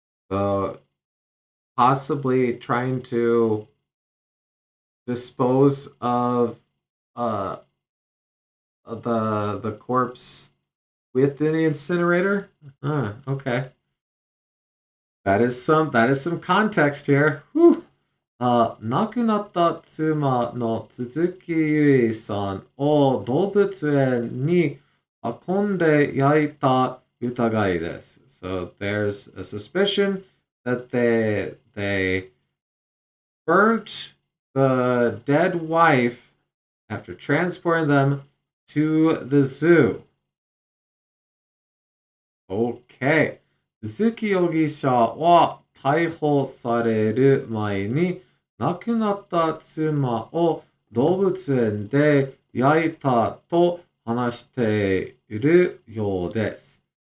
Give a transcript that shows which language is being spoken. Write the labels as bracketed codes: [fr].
[en] So possibly trying to dispose of uh the corpse within the incinerator. Okay. That is some context here. Whew. [ja] 亡くなった妻の鈴木ゆいさんを動物園に運んで焼いた疑いです。 [en] So there's a suspicion that they burnt the dead wife after transporting them to the zoo. Okay. [ja] 鈴木容疑者は逮捕される前に亡くなった妻を動物園で焼いたと話しているようです。